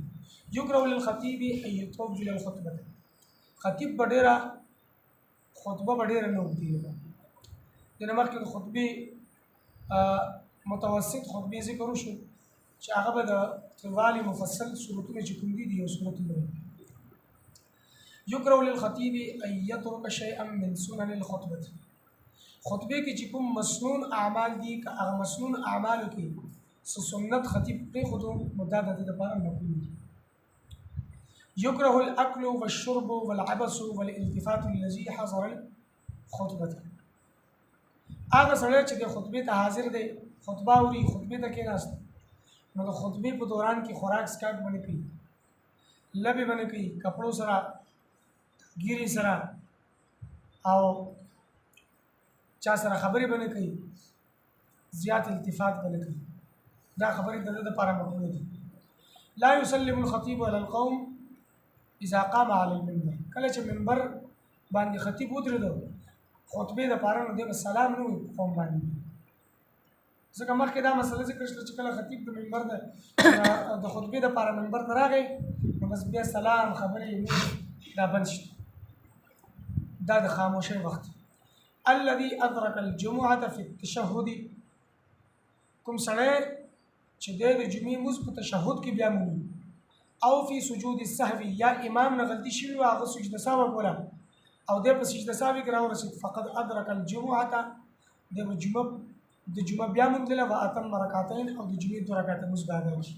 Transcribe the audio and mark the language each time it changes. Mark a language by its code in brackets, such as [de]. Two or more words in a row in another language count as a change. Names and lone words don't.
[ar] یکره للخطیب ان یطول الخطبه، [ps] خطیب به ډېره خطبه به ډېره نه اوږدوي. دې نه مخکې د خطبې متوسط خطبې ذکر وشو چې هغه به د طوالي مفصل صورتونه چې کوم دي د یو صورتونه وي. [ar] یکره للخطیب ان یترک شیئا من سنن الخطبه، [ps] خطبې کې چې کوم مسنون اعمال دي که هغه مسنون اعمالو کې څه سنت خطیب پرېښودو نو دا د دې دپاره مکروه دي. [ar] یکره الاکل والشرب والعبس والالتفات الذي حضر الخطبه، [ps] هغه سړی چې د خطبې ته حاضر دی، خطبه اوري، خطبې ته کېناست، نو د خطبې په دوران کې خوراک سکاک به نه کوي، لبې به نه کوي، کپړو سره ګیرې سره او چا سره خبرې به نه کوي، زیات التفات به نه کوي. دا خبرې د ده دپاره مکروه دي. [ar] لا یسلم الخطیب علی القوم اذا قام علی المنبر، [ps] کله چې منبر باندې خطیب ودرېدو خطبې دپاره نو دی به سلام نه وایي په قوم باندې، ځکه مخکې دا مسله ذکر شوه چې کله خطیب د منبر د خطبې دپاره منبر ته راغی نو بس بیا سلام خبرې دا بند شي، دا د خاموشۍ وخت. [ar] الذي ادرك الجمعه في التشهد، [ps] کوم سړی چې دی د جمعې مونځ په تشهد کې بیا مونږ او [ar] فی سجود السهو، [ps] یا امام نه غلطي شوي وه هغه سجده سهو کوله او دی په سجده سهوي کې راورسېد، [ar] فقد ادرک الجمعه، [ps] دی به د جمعه بیا مونځله [ar] و اتم رکعتین، [ps] او د جمعې 2 رکعته مونځ به ادا وشي.